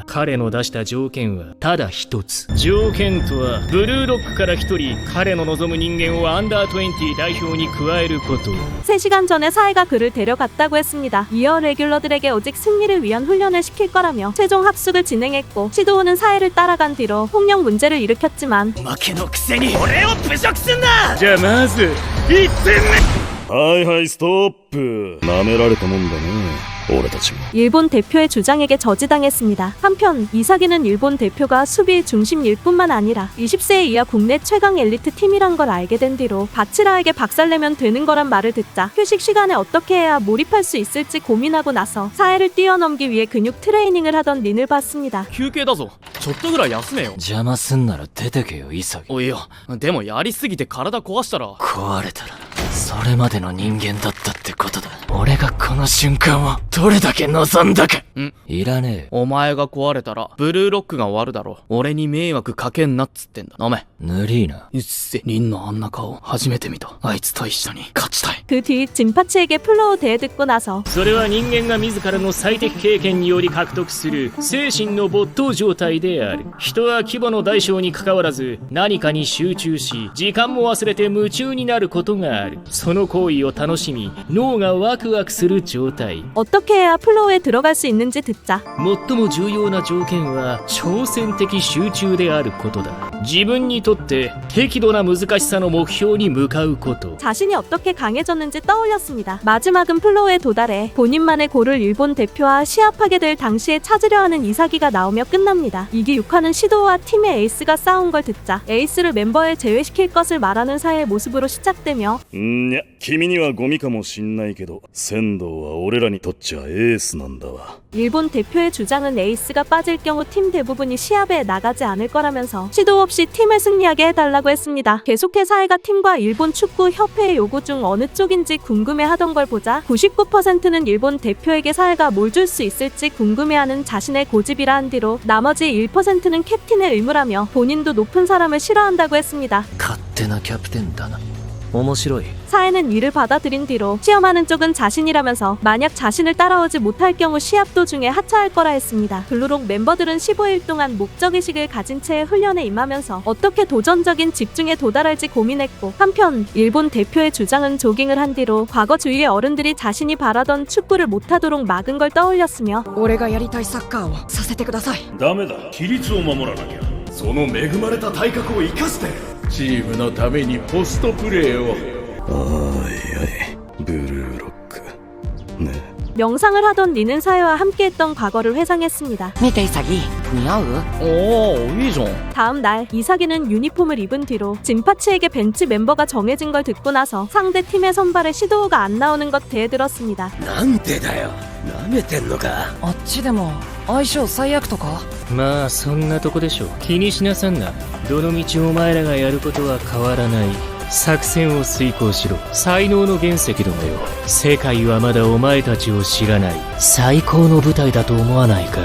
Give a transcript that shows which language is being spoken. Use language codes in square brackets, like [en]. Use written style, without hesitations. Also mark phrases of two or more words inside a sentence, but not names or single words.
[ja] 彼の出した条件はただ一つ。条件とはブルーロックから一人彼の望む人間をアンダー20代表に加えること。 [ko] 3시간 전에 사회가 그를 데려갔다고 했습니다. 이어 레귤러들에게 오직 승리를 위한 훈련을 시킬 거라며 최종 합숙을 진행했고 시도우는 사회를 따라간 뒤로 폭력 문제를 일으켰지만 [ja] 負けのくせに俺を侮辱すんな。じゃあまず1点目。はいはいストップ。舐められたもんだね俺たちも。 [ko] 일본 대표의 주장에게 저지당했습니다. 한편 이사기는 일본 대표가 수비 중심일 뿐만 아니라 20세 이하 국내 최강 엘리트 팀이란 걸 알게 된 뒤로 바치라에게 박살내면 되는 거란 말을 듣자 휴식 시간에 어떻게 해야 몰입할 수 있을지 고민하고 나서 사회를 뛰어넘기 위해 근육 트레이닝을 하던 린을 봤습니다. [ja] 休憩だぞ。ちょっとぐらい休めよ。邪魔すんなら出てけよ潔。おいよ、でもやりすぎて体壊したら。壊れたらそれまでの人間だったってことだ。俺がこの瞬間をどれだけ望んだか。いらねえよ。お前が壊れたらブルーロックが終わるだろ。俺に迷惑かけんなっつってんだ。飲め。ぬりーな。うっせ。リンのあんな顔初めて見た。あいつと一緒に勝ちたい。 [ko] 그 뒤 진파츠에게 플로우 대해 듣고 나서 [ja] それは人間が自らの最適経験により獲得する精神の没頭状態である。人は規模の大小にかかわらず何かに集中し時間も忘れて夢中になることがある。その行為を楽しみ脳がワクワクする状態。 [ko] 어떻게 해야 플로우에 들어갈 수 있는지 듣자 [ja] 最も重要な条件は挑戦的集中であることだ。自分にとって適度な難しさの目標に向かうこと。 [ko] 자신이 어떻게 강해졌는지 떠올렸습니다. 마지막은 플로우에 도달해 본인만의 골을 일본 대표와 시합하게 될 당시에 찾으려 하는 이사기가 나오며 끝납니다. 이기 6화는 시도우와 팀의 에이스가 싸운 걸 듣자 에이스를 멤버에 제외시킬 것을 말하는 사이의 모습으로 시작되며 [ja] いや君にはゴミかもしんないけど仙道は俺らにとっちゃエースなんだわ。 [ko] 일본 대표의 주장은 에이스가 빠질 경우 팀 대부분이 시합에 나가지 않을 거라면서 시도 없이 팀을 승리하게 해달라고 했습니다. 계속해 사회가 팀과 일본 축구 협회의 요구 중 어느 쪽인지 궁금해하던 걸 보자 99%는 일본 대표에게 사회가 뭘 줄 수 있을지 궁금해하는 자신의 고집이라 한 뒤로 나머지 1%는 캡틴의 의무라며 본인도 높은 사람을 싫어한다고 했습니다. [ja] 勝手なキャプテンだな。面白い。 [ko] 사회는 이를 받아들인 뒤로 시험하는 쪽은 자신이라면서 만약 자신을 따라오지 못할 경우 시합 도중에 하차할 거라 했습니다. 블루록 멤버들은 15일 동안 목적의식을 가진 채 훈련에 임하면서 어떻게 도전적인 집중에 도달할지 고민했고 한편 일본 대표의 주장은 조깅을 한 뒤로 과거 주위의 어른들이 자신이 바라던 축구를 못하도록 막은 걸 떠올렸으며 [ja] 俺がやりたいサッカーをさせてください。ダメだ規律を守らなきゃ。その恵まれた体格を生かして。チームのためにポストプレーを。おいおいブルーロックね。 [ko] 명상을 하던 리는 사회와 함께했던 과거를 회상했습니다. [ja] 見て潔似合う？おー、いいじゃん。 [ko] 다음 날 이사기는 유니폼을 입은 뒤로 진파츠에게 벤치 멤버가 정해진 걸 듣고 나서 상대 팀의 선발에 시도우가 안 나오는 것 대들었습니다. [ja] なんでだよ。舐めてんのか。あっちでも相性最悪とか？まあそんなとこでしょ。気にしなさんな。どの道お前らがやることは変わらない。作戦を遂行しろ。才能の原石どもよ。世界はまだお前たちを知らない。最高の舞台だと思わないか？